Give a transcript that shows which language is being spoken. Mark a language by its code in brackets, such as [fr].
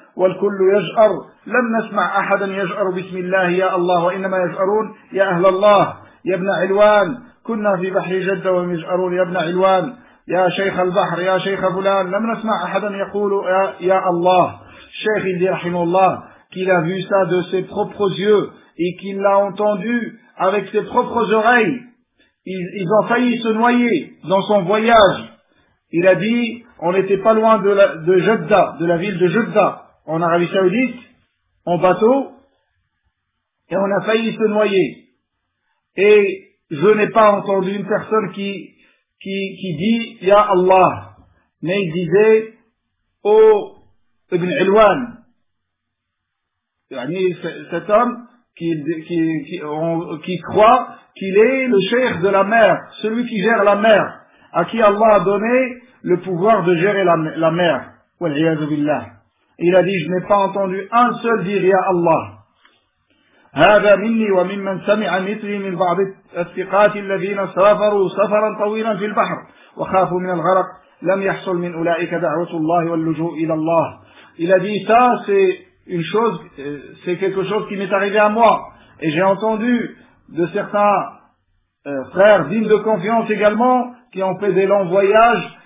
[ar] والكل يجأر لم نسمع أحدا يجأر بسم الله يا الله وإنما يجأرون يا أهل الله يا ابن علوان كنا في بحر جدة ومجأرون يا ابن علوان يا شيخ البحر يا شيخ فلان لم نسمع أحدا يقول يا الله شيخ اللي رحمه الله [fr] qu'il a vu ça de ses propres yeux et qu'il l'a entendu avec ses propres oreilles. Ils ont failli se noyer dans son voyage. Il a dit on n'était pas loin de Jeddah, de la ville de Jeddah, en Arabie Saoudite, en bateau, et on a failli se noyer. Et je n'ai pas entendu une personne qui dit « Ya Allah ». Mais il disait « Oh, Ibn Ilwan ». Cet homme qui croit qu'il est le cheikh de la mer, celui qui gère la mer, à qui Allah a donné le pouvoir de gérer la mer. Wal'iyadu billah. Il a dit, je n'ai pas entendu un seul dire ya Allah. [ar] هذا مني وممن سمع مثلي من بعض الثقات الذين سافروا سفرا طويلا في البحر وخافوا من الغرق لم يحصل من أولئك دعوة الله واللجوء إلى الله. [fr] Il a dit, ça c'est une chose, c'est quelque chose qui m'est arrivé à moi. Et j'ai entendu de certains frères dignes de confiance également qui ont fait des longs voyages.